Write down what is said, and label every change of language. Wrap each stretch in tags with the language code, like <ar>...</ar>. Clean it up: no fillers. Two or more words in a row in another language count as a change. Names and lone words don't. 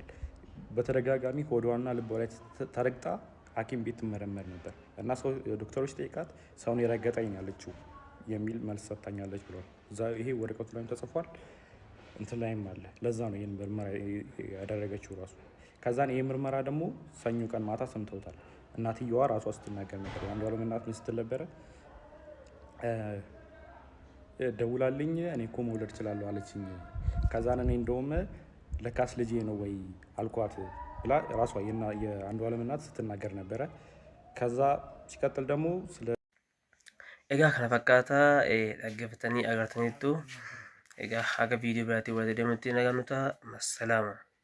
<am>በተደጋጋሚ ሆዷና ልቧ ላይ ተረግጣ ሐኪም ቤት ትመረመር ነበር እና ዶክተሮች ጠይቃት ሰውን የረገጠኝ ያለችው የሚል መልስ ሰጥታኛለች ብሏል። ይሄ ወረቀቱ ላይም ተጽፏል፣ እንትን ላይም አለ። ለዛ ነው ይህን ምርመራ ያደረገችው ራሱ። ከዛን ይህ ምርመራ ደግሞ ሰኞ ቀን ማታ ሰምተውታል። እናትየዋ ራሷ ስትናገር ነበር። የአንዷለም እናት ምን ስትል ነበረ? ደውላልኝ እኔ እኮ መውለድ እችላለሁ አለችኝ። ከዛን እኔ እንደውም ለካስ ልጄ ነው ወይ አልኳት ብላ ራሷ የአንዷለም እናት ስትናገር ነበረ። ከዛ ሲቀጥል ደግሞ</am> <om>egaa kana fakkaata dhaggeeffatanii agartaniittu egaa haga viidiyoo biraatii walitti deemutti nagaan nuta massalaama.</om>